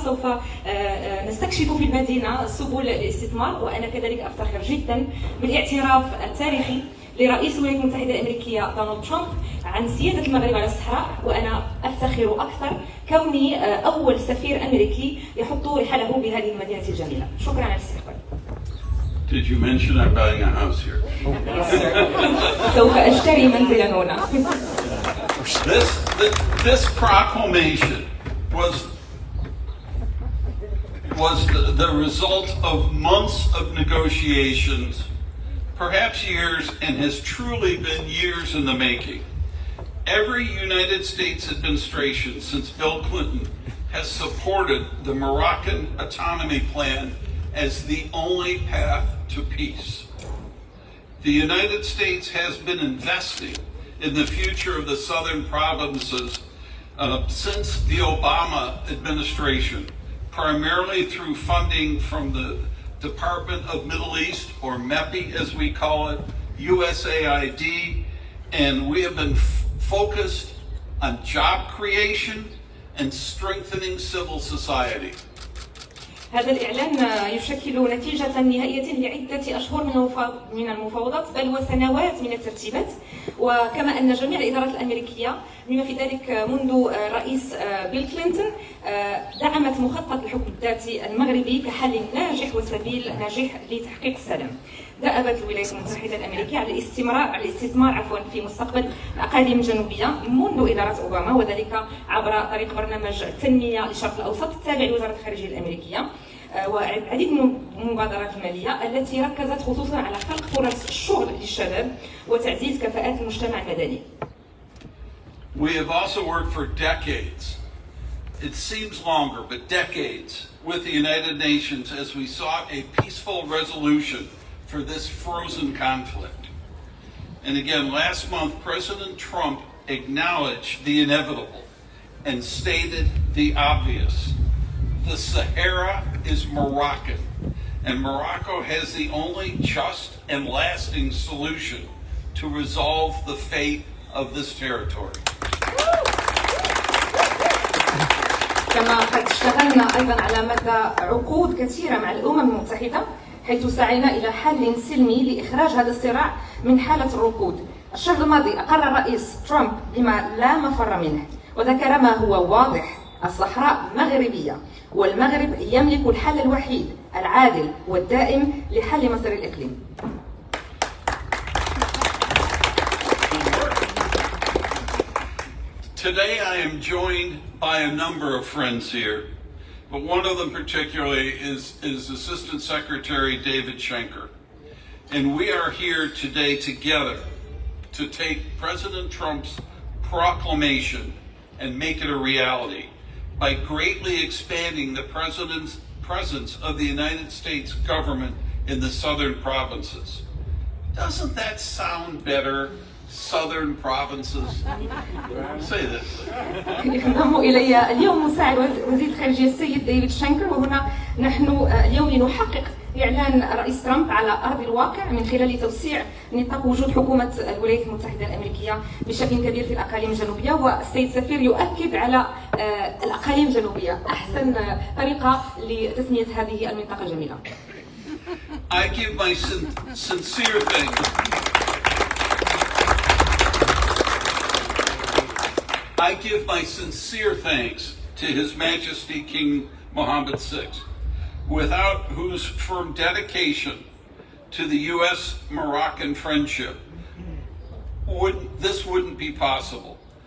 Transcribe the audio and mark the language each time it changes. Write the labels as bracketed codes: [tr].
[ar] سوف نستكشف في المدينة سبل الاستثمار، وأنا كذلك أفتخر جدا بالاعتراف التاريخي لرئيس الولايات المتحدة الأمريكية دونالد ترامب عن سيادة المغرب على الصحراء، وأنا أفتخر أكثر كوني أول سفير أمريكي يحط رحله بهذه المدينة الجميلة. شكرا على الاستقبال. [en] Did you mention I'm buying a house here? [ar] سوف أشتري منزلا هنا. [en] This proclamation was the result of months of negotiations, perhaps years, and has truly been years in the making. Every United States administration since Bill Clinton has supported the Moroccan autonomy plan as the only path to peace. The United States has been investing in the future of the southern provinces since the Obama administration, primarily through funding from the Department of Middle East, or MEPI as we call it, USAID, and we have been focused on job creation and strengthening civil society. [ar] هذا الإعلان يشكل نتيجة نهائية لعدة أشهر من المفاوضات بل وسنوات من الترتيبات، وكما أن جميع الإدارات الأمريكية بما في ذلك منذ الرئيس بيل كلينتون دعمت مخطط الحكم الذاتي المغربي كحل ناجح وسبيل ناجح لتحقيق السلام. دأبت الولايات المتحدة الأمريكية على الاستثمار في مستقبل الأقاليم الجنوبية منذ إدارة أوباما، وذلك عبر طريق برنامج التنمية للشرق الأوسط التابع لوزارة الخارجية الأمريكية، والعديد من المبادرات المالية التي ركزت خصوصا على خلق فرص الشغل للشباب وتعزيز كفاءات المجتمع المدني. [en] We have also worked for decades, it seems longer, but decades, with the United Nations as we sought a peaceful resolution for this frozen conflict. And again, last month, President Trump acknowledged the inevitable and stated the obvious. The Sahara is Moroccan, and Morocco has the only just and lasting solution to resolve the fate of this territory. [ar] كما قد اشتغلنا أيضا على مدى عقود كثيرة مع الأمم المتحدة حيث سعينا إلى حل سلمي لإخراج هذا الصراع من حالة الركود. الشهر الماضي أقر الرئيس ترامب بما لا مفر منه وذكر ما هو واضح: الصحراء مغربية، والمغرب يملك الحل الوحيد العادل والدائم لحل مصير الإقليم. [en] Today I am joined by a number of friends here, but one of them particularly is Assistant Secretary David Schenker. And we are here today together to take President Trump's proclamation and make it a reality by greatly expanding the President's presence of the United States government in the southern provinces. Doesn't that sound better? Southern provinces. Say that. [ar] ينضم إلي اليوم مساعد وزير الخارجية السيد ديفيد شانكر، وهنا نحن اليوم لنحقق إعلان الرئيس ترامب على أرض الواقع من خلال توسيع نطاق وجود حكومة الولايات المتحدة الأمريكية بشكل كبير في الأقاليم الجنوبية، والسيد سفير يؤكد على الأقاليم الجنوبية أحسن طريقة لتسمية هذه المنطقة الجميلة. [en] I give my sincere thanks. I give my sincere thanks to His Majesty King Mohammed VI, without whose firm dedication to the U.S.-Moroccan friendship this wouldn't be possible.